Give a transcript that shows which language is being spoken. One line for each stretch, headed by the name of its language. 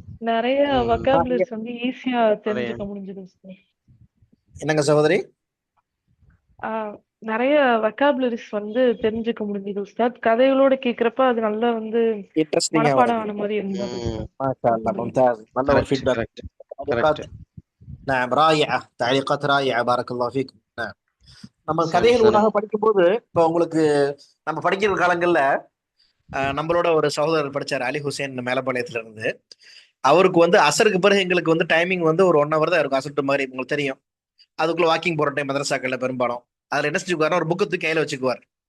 Tamil: நிறைய வொகாபுலரிஸ் வந்து ஈஸியா தெரிஞ்சுக்க முடிஞ்சது சார். என்னங்க சகோதரி? நிறைய வொகாபுலரிஸ் வந்து தெரிஞ்சுக்க முடிஞ்சது உஸ்தாத். கதைகளோட கேக்குறப்ப அது நல்லா வந்து மனப்பாடம் ஆன மாதிரி இருந்தது. மாஷாஅல்லாஹ், மும்தாஸ், நல்ல ஒரு ஃபீட்பேக்.
Arabic: نعم رائعة، تعليقات رائعة، بارك الله فيكم.
Tamil: நம்ம கதைகள் ஊடாக படிக்கும்போது இப்போ உங்களுக்கு நம்ம படிக்கிற காலங்கள்ல நம்மளோட ஒரு சகோதரர் படிச்சார், அலி ஹுசேன் மேலப்பாளையத்துல இருந்து. அவருக்கு வந்து அசருக்கு பிறகு எங்களுக்கு வந்து டைமிங் வந்து ஒரு 1 hour தான் இருக்கும், அசட்டு மாதிரி உங்களுக்கு தெரியும். அதுக்குள்ள வாக்கிங் போற டைம் மதரசாக்கள்ல பெரும்பாலும். அதுல என்ன செஞ்சுக்குவாருன்னா ஒரு புக்கு கையில வச்சுக்குவார்.